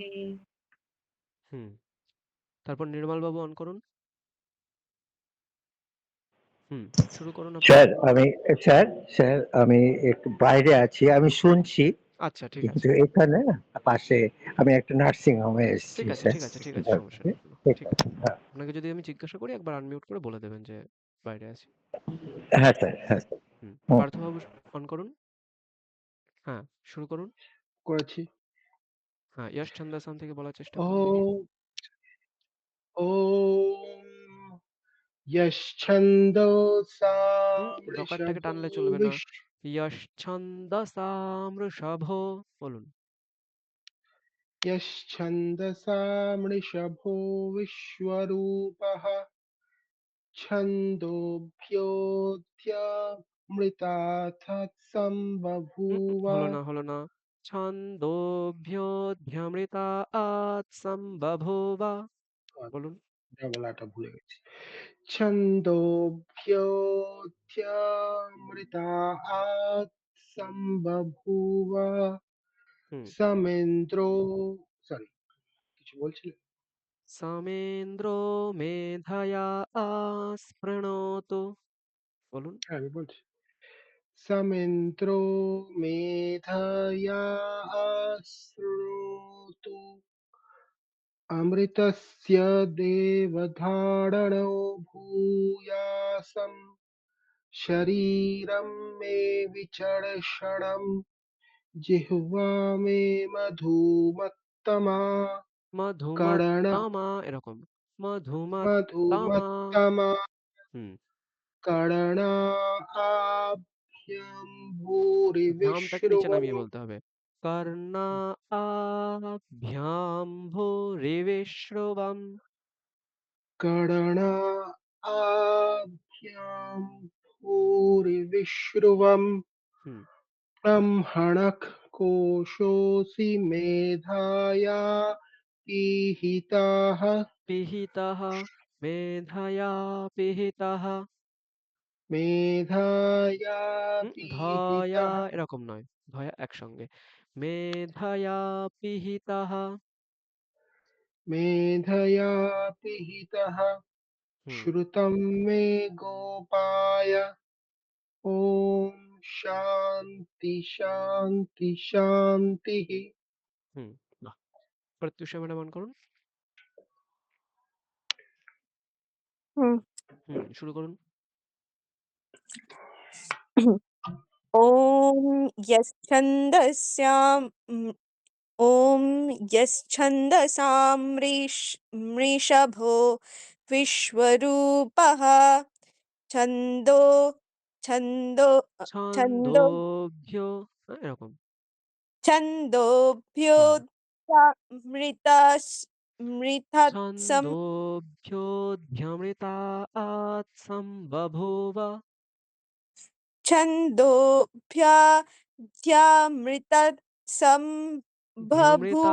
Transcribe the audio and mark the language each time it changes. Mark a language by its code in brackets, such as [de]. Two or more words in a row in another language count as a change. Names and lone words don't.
[bn] হুম তারপর নির্মল বাবু অন করুন হুম শুরু করুন আপনি স্যার আমি একটু বাইরে আছি, আমি শুনছি, আচ্ছা ঠিক আছে কিন্তু এখানে না পাশে আমি একটা নার্সিং হোমে এসেছি ঠিক আছে স্যার। ঠিক আছে ঠিক আছে সমস্যা নেই কোনো ঠিক ঠিক আছে, আছে হ্যাঁ আপনাকে যদি আমি জিজ্ঞাসা করি একবার আনমিউট করে বলে দেবেন যে বাইরে আছি হ্যাঁ স্যার, হ্যাঁ স্যার। হুম হুম। পার্থবাবু অন করুন হ্যাঁ শুরু করুন করেছি। হ্যাঁ [sa] ইয়াশ ছন্দাসাম [bn] থেকে বলার চেষ্টা করুন দেখি [sa] ॐ ॐ यश्छन्दोसां [bn] ডকারটাকে [sa] वृषभो [bn] টানলে চলবে না [sa] विश् ইয়াশ ছন্দসাম ঋষভ বলুন यश्छन्दसां वृषभो विश्वरूपः छन्दोऽभ्योऽध्यामृतार्थः सम्बभूव [bn] হলো না [sa] ছন্দোভ্যোऽধ্যামৃতা সম্বভূবা [bn] বলুন গলাটা ভুলে গেছি [sa] छन्दोऽभ्योऽध्यामृतात् सम्बभूव হুম [bn] समेन्द्रो সরি কিছু বলছিলে [sa] সমেন্দ্র মেধয়া স্পৃণোতু বলুন [bn] হ্যাঁ আমি বলছি [sa] समेन्द्रो मेधया शृणोतु अमृतस्य देवधारणो भूयासं शरीरं मे विचर्षणं जिह्वा मे मधुमत्तमा कर्ण মধুমত্তমা এরকম মধুমত্তমা मधुमत्तमा হুম कर्णाभ्यां [bn] ভ্যামটাকে নিচে [sa] भूरिविश्रुवम् [bn] নামিয়ে বলতে হবে [sa] কর্ণা আভ্যাম ভূরিবিশ্রবম कर्णाभ्यां भूरिविश्रुवम् হুম ब्रह्मणः कोशोऽसि मेधाया पीहिताः পিহিতः মেধয়া পিহিতः मेधाया ধয়া पीहितः এরকম নয় ধয়া একসঙ্গে মেধয়া পিহিতः मेधया पिहितः হুম श्रुतं मे गोपाय ॐ शान्ति शान्ति शान्तिः [bn] হুম বাহ প্রত্যুষা ম্যাডাম অন করুন হুম। শুরু করুন [sa] ॐ यश्छन्दस्याम् ॐ मृषभो विश्वरूपः छन्दो छन्दो छन्दो [bn] ছন্দোভ্য এরকম হ্যাঁ [sa] छन्दोभ्योऽमृतस् मृतत्सम ছন্দোভ্যোऽধ্যামৃতা সম্বভূব ধ্যামৃতা